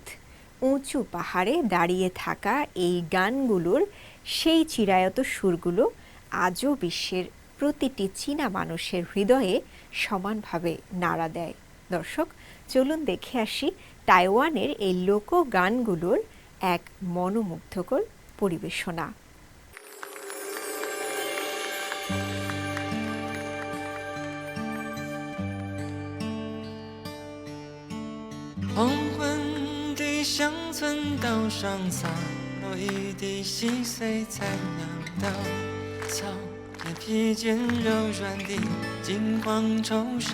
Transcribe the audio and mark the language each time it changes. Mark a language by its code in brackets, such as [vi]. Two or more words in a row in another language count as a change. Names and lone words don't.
[bn] উঁচু পাহাড়ে দাঁড়িয়ে থাকা এই গানগুলোর সেই চিরায়ত সুরগুলো আজও বিশ্বের প্রতিটি চীনা মানুষের হৃদয়ে সমানভাবে নাড়া দেয়। দর্শক, চলুন দেখে আসি তাইওয়ানের এই লোকগানগুলোর এক মনোমুগ্ধকর পরিবেশনা। [zh] 乡村道上洒落一地细碎残阳稻草，也披肩柔软的金黄绸衫。